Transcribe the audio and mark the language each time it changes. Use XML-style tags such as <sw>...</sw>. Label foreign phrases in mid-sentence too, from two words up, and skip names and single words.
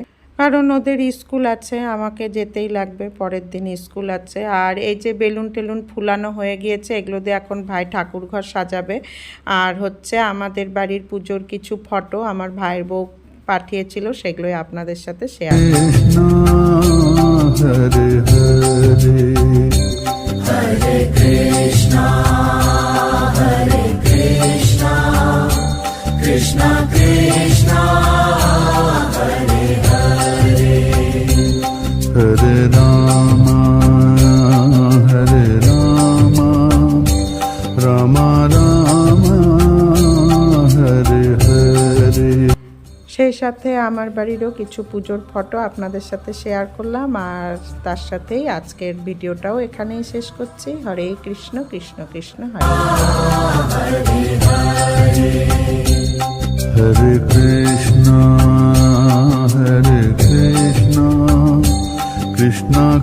<bn>কারণ ওদের স্কুল আছে, আমাকে যেতেই লাগবে, পরের দিন স্কুল আছে। আর এই যে বেলুন টেলুন ফুলানো হয়ে গিয়েছে, এগুলো দিয়ে এখন ভাই ঠাকুর ঘর সাজাবে। আর হচ্ছে আমাদের বাড়ির পুজোর কিছু ফটো আমার ভাইয়ের বউ পাঠিয়েছিল, সেগুলোই আপনাদের সাথে শেয়ার করব।</bn> <sa>Hare Hare Hare Krishna, Hare Krishna, Krishna Krishna, Hare Hare, Hare Rama, Hare Rama, Rama Rama, Hare Hare.</sa> <bn>সেই সাথে আমার বাড়িরও কিছু পুজোর ফটো আপনাদের সাথে শেয়ার করলাম, আর তার সাথেই আজকের ভিডিওটাও এখানেই শেষ করছি।</bn> <sa>হরে কৃষ্ণ, কৃষ্ণ কৃষ্ণ হরে Hare Krishna, Hare Krishna, Krishna</sa>